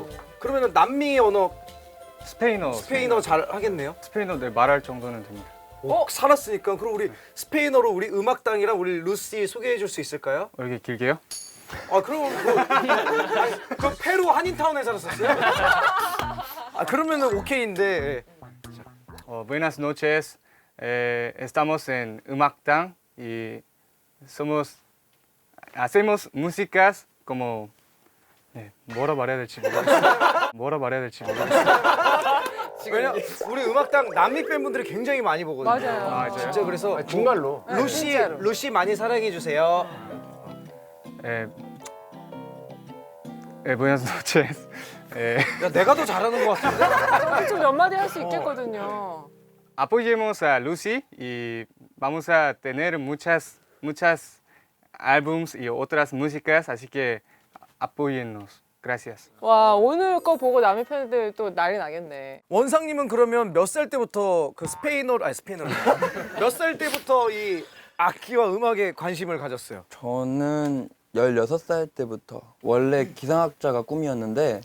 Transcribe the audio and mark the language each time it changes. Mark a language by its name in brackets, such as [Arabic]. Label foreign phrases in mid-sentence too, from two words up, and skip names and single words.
[Korean] 그러면은 남미 언어 스페인어 잘 하겠네요? 스페인어 네, 말할 정도는 됩니다. 살았으니까 그럼 우리 스페인어로 우리 음악당이랑 우리 루시 소개해 줄 수 있을까요? 이렇게 길게요? 아 그럼 그 페루 한인타운에 살았었어요? 아 그러면은 오케이인데. [Spanish] Buenas noches. Estamos en 음악당 y hacemos músicas como [Korean] 네, 뭐라 말해야 될지 모르겠어요. 왜냐 우리 음악당 남미 팬분들이 굉장히 많이 보거든요. 맞아요. 진짜 그래서 정말로. 루시 많이 사랑해 주세요. [Spanish] Buenas noches. [Korean] 야 내가 더 잘하는 것 같은데? 좀 몇 마디 할 수 있겠거든요. [Spanish] Apoyemos a Lucy y vamos a tener muchas álbums y otras músicas, así que apóyennos. Gracias. [Korean] 와, 오늘 거 보고 남의 팬들 또 난리 나겠네. 원상님은 그러면 몇 살 때부터 그 스페인어로 몇 살 때부터 이 악기와 음악에 관심을 가졌어요? 저는 16살 때부터 원래 기상학자가 꿈이었는데